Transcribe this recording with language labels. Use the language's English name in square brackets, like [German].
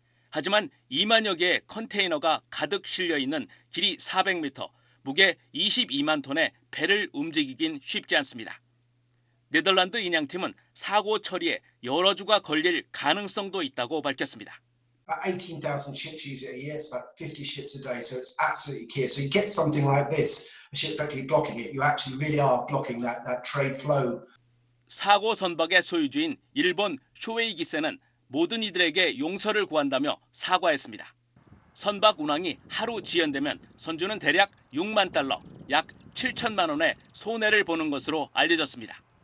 [Korean] 하지만 2만여 개의 컨테이너가 가득 실려 있는 길이 400m, 무게 22만 톤의 배를 움직이긴 쉽지 않습니다. 네덜란드 인양팀은 사고 처리에 여러 주가 걸릴 가능성도 있다고 밝혔습니다. [English] About 18,000 ships use it a year. It's about 50 ships a day, so it's absolutely key. So you get something like this, a ship effectively blocking it. You actually really are blocking that trade flow. [Korean] 사고 선박의 소유주인 일본 쇼웨이 기세는 모든 이들에게 용서를 구한다며 사과했습니다. 선박 운항이 하루 지연되면 선주는 대략 6만 달러, 약 7천만 원의 손해를 보는 것으로 알려졌습니다.